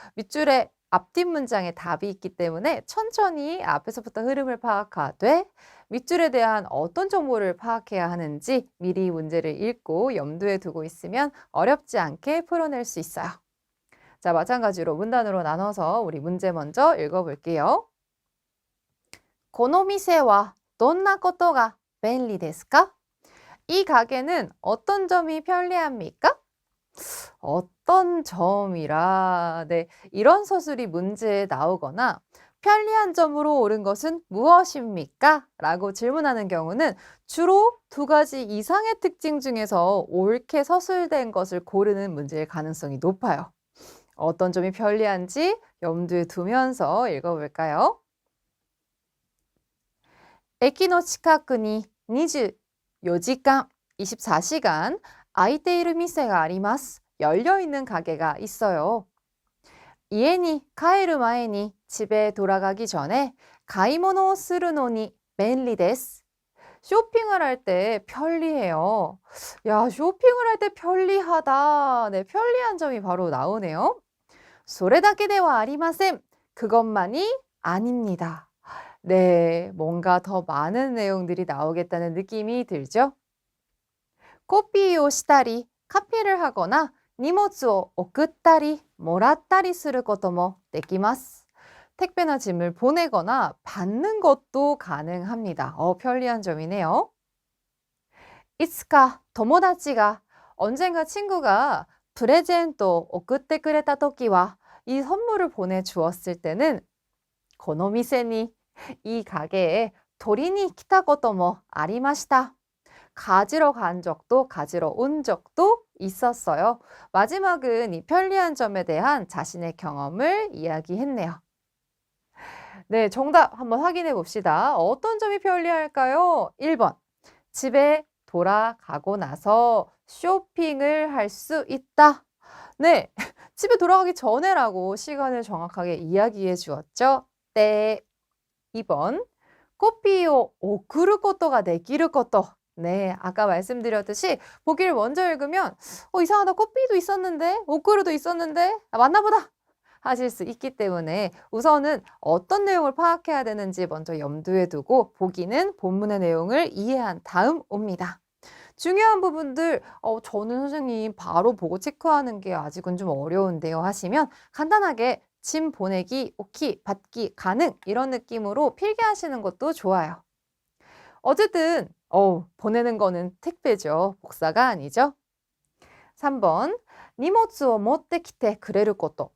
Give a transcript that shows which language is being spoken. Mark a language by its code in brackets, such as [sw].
[ko] 밑줄에 앞뒷 문장에 답이 있기 때문에 천천히 앞에서부터 흐름을 파악하되 밑줄에 대한 어떤 정보를 파악해야 하는지 미리 문제를 읽고 염두에 두고 있으면 어렵지 않게 풀어낼 수 있어요. 자, 마찬가지로 문단으로 나눠서 우리 문제 먼저 읽어볼게요. [ja] この店はどんなことが便利ですか? [ko] 이 가게는 어떤 점이 편리합니까? 어떤 점이라, 네, 이런 서술이 문제에 나오거나 편리한 점으로 옳은 것은 무엇입니까? 라고 질문하는 경우는 주로 두 가지 이상의 특징 중에서 옳게 서술된 것을 고르는 문제일 가능성이 높아요. 어떤 점이 편리한지 염두에 두면서 읽어볼까요? [ja] 駅の近くに24時間, 24시간 開いている店があります. [ko] 열려있는 가게가 있어요. [ja] 家に帰る前に [ko] 집에 돌아가기 전에 [ja] 買い物をするのに便利です. [ko] 쇼핑을 할 때 편리해요. 야, 쇼핑을 할 때 편리하다. 네, 편리한 점이 바로 나오네요. [ja] それだけではありません. [ko] 그것만이 아닙니다. 네, 뭔가 더 많은 내용들이 나오겠다는 느낌이 들죠? [ja] 코피をしたり, [ko] 카피를 하거나 [ja] 荷物を送ったり, もらったりすることもできます. [ko] 택배나 짐을 보내거나 받는 것도 가능합니다. 편리한 점이네요. [ja] いつか友達が, [ko] 언젠가 친구가 [ja] プレゼントを送ってくれたときは, [ko] 이 선물을 보내주었을 때는 [ja] この店に, [ko] 이 가게에 [ja] 取りに来たこともありました. [ko] 가지러 간 적도 가지러 온 적도 있었어요. 마지막은 이 편리한 점에 대한 자신의 경험을 이야기했네요. 네, 정답 한번 확인해 봅시다. 어떤 점이 편리할까요? 1번. 집에 돌아가고 나서 쇼핑을 할 수 있다. 네, 집에 돌아가기 전에라고 시간을 정확하게 이야기해 주었죠. 네. 2번. [ja] 코피を送ることができること. [ko] 네, 아까 말씀드렸듯이 보기를 먼저 읽으면 이상하다. 코피도 있었는데, 오크루도 있었는데, 맞나 보다 하실 수 있기 때문에 우선은 어떤 내용을 파악해야 되는지 먼저 염두에 두고 보기는 본문의 내용을 이해한 다음 옵니다. 중요한 부분들 저는 선생님 바로 보고 체크하는 게 아직은 좀 어려운데요 하시면 간단하게 짐 보내기, 오키, 받기, 가능 이런 느낌으로 필기하시는 것도 좋아요. 어쨌든 보내는 거는 택배죠. 복사가 아니죠. [ja] 3번 荷物を持ってきてくれること.